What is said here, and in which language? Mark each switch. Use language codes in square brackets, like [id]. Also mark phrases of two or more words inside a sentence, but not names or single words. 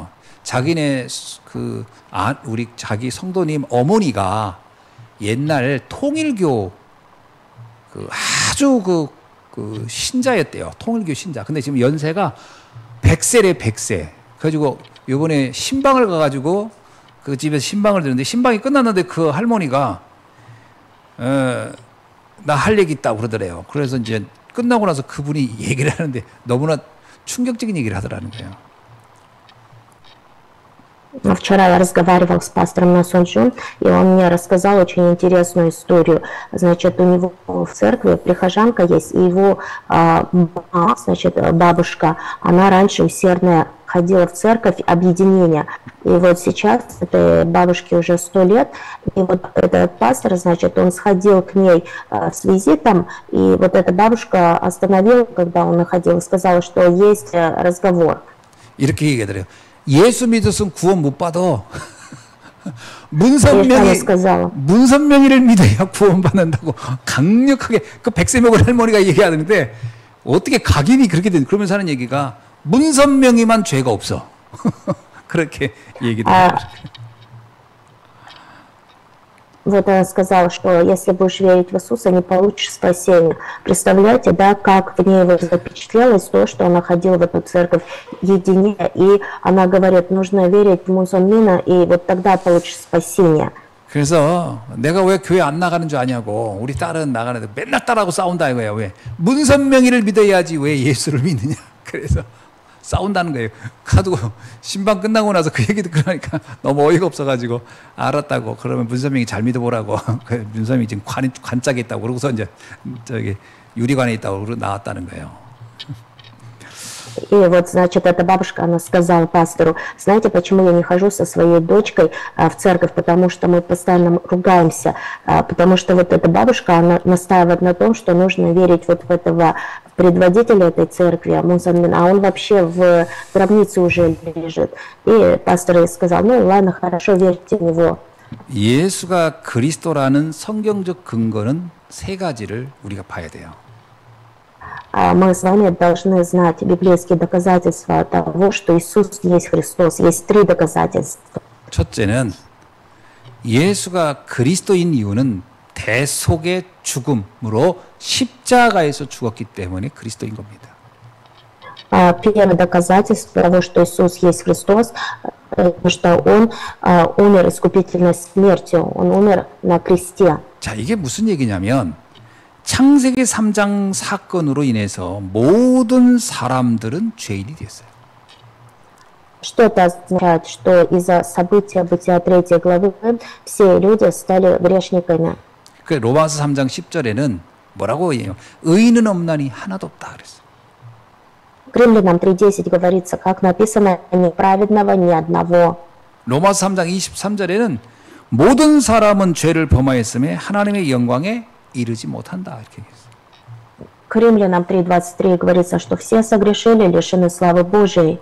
[ko] 자기네 우리 자기 성도님 어머니가 옛날 통일교 아주 그 신자였대요. 통일교 신자. 근데 지금 연세가 100세래 100세. 그래가지고 요번에 신방을 가가지고 그 집에서 신방을 드는데 신방이 끝났는데 그 할머니가 나 할 얘기 있다고 그러더래요. 그래서 이제 끝나고 나서 그분이 얘기를 하는데 너무나 충격적인 얘기를 하더라는 거예요. [ru] Вчера я разговаривал с пастором Насонджун, и он мне рассказал очень интересную историю. Значит, у него в церкви прихожанка есть, и его мама, значит, бабушка, она раньше усердно ходила в церковь объединения. И вот сейчас этой бабушке уже 100 лет, и вот этот пастор, значит, он сходил к ней с визитом, и вот эта бабушка остановила, когда он находил, и сказала, что есть разговор. [ko] 이렇게 얘기하더래요. 예수 믿었으면 구원 못 받아. 문선명이를 믿어야 구원받는다고 강력하게 그 백세 먹은 할머니가 얘기하는데 어떻게 각인이 그렇게 된 그러면서 하는 얘기가 문선명이만 죄가 없어. 그렇게 얘기를 해요. [ru] Вот он сказал, что если будешь верить в Иисуса, не получишь спасения. Представляете, да, как в ней вот запечатлелось то, что она ходила в эту церковь едине, и она говорит, нужно верить в Мусульмина, и вот тогда получишь спасение. [ko] 그래서 내가 왜 교회 안 나가는 줄 아냐고 우리 딸은 나가는데 맨날 딸하고 싸운다 이거야. 왜 문선명이를 믿어야지 왜 예수를 믿느냐. 그래서 싸운다는 거예요. 가지고 신방 끝나고 나서 그 얘기 듣고 나니까 너무 어이가 없어가지고 알았다고. 그러면 문선명이 잘 믿어보라고. 문선명이 지금 관짝에 있다고. 그러고서 이제 저기 유리관에 있다고 나왔다는 거예요. [ru] И вот, значит, эта бабушка, она сказала пастору, знаете, почему я не хожу со своей дочкой в церковь, потому что мы постоянно ругаемся, потому что вот эта бабушка, она настаивает на том, что нужно верить вот в этого предводителя этой церкви, а он вообще в гробнице уже лежит. И пастор ей сказал, ну ладно, хорошо, верьте в него. [ko] 예수가 그리스도라는 성경적 근거는 세 가지를 우리가 봐야 돼요. [ru] Мы с вами должны знать библейские доказательства того, что Иисус есть Христос. Есть 3 доказательства. [ko] 첫째는 예수가 그리스도인 이유는 대속의 죽음으로 십자가에서 죽었기 때문에 그리스도인 겁니다. [ru] Первое доказательство того, что Иисус есть Христос, потому что Он умер искупительной смертью. Он умер на кресте. [ko] 자, 이게 무슨 얘기냐면 창세기 3장 사건으로 인해서 모든 사람들은 죄인이 됐어요. [ru] Что это означает? Что из-за события Бытия 3 главы все люди стали грешниками. [ko] 그 로마서 3장 10절에는 뭐라고 해요? 의인은 없나니 하나도 없다 그랬어요. [ru] К Римлянам 3:10 говорится, как написано, ни праведного, ни одного. [ko] 로마서 3장 23절에는 모든 사람은 죄를 범하였음에 하나님의 영광에 이르지 못한다 이렇게 얘기했어요. [ru] К Римлянам 3:23 говорится, что все согрешили, лишены славы Божией.